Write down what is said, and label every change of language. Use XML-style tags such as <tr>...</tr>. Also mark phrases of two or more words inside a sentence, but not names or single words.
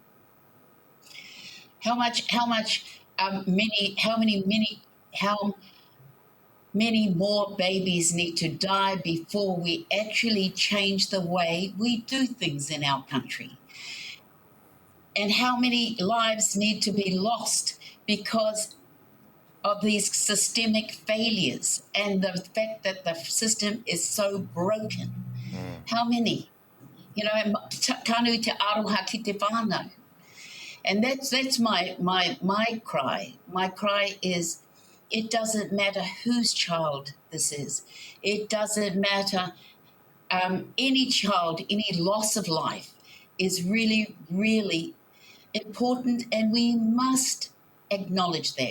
<en>How many more babies need to die before we actually change the way we do things in our country? And how many lives need to be lost because of these systemic failures and the fact that the system is so broken? How many?</en> <mi>Ka nui te aroha ki te whānau.</mi> <en>And that's my cry. My cry is, it doesn't matter whose child this is. It doesn't matter. Any child, any loss of life is really, really important, and we must acknowledge that.</en>